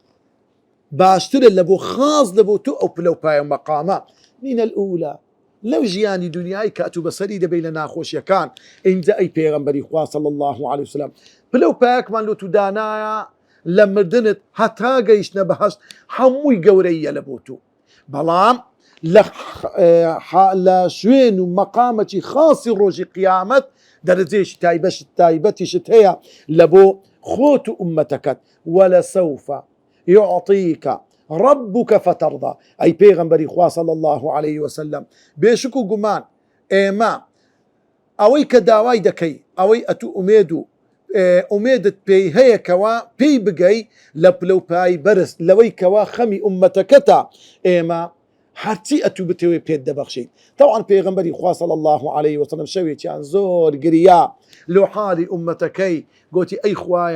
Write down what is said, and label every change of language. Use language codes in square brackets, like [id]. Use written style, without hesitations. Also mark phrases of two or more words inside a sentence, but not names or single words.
[ckb] باشترە لە بۆ خاص لە بۆ تو ئەو پلە و پایە مەقامە [ar] من الأولى [ckb] لەو ژیانی دنیای کات و بەسەری دەبێت لە ناخۆشیەکان ئینجا ئەی پێغەمبەری خوا [ar] صلی الله عليه وسلم [ckb] پلە و پایەکمان لۆ تو دانایە لە مردنت هەتا گەیشتنە بەهەشت هەمووی گەورەیە لە بۆ تو بەڵام لە شوێن و مەقامەکی خاصی ڕۆژی قیامەت دەرەجەیەکی تایبەتیشت هەیە لە بۆ خۆت و ئومەتەکەت [ar] وەلەسەوفە يعطيك ربك فترضى أي [ckb] پیغمبری خوا [ar] صلى الله عليه وسلم [ckb] بێشک و گومان ئێمە ئەوەی کە داوای دەکەی ئەوەی ئەتو ئومێدت پێی هەیە کەوا پێی بگەی لە پلە و پای بەرز لەوەی کەوا خەمی ئومەتەکەتە ئێمە هەرچی ئەتو بتەوێ پێت دەبەخشین طبعا پێغەمبەری خوا [ar] صلی الله عليه وسلم [ckb] شەوێکیان زۆر گریا لۆ حالی ئومەتەکەی گوتی ئەی خوایە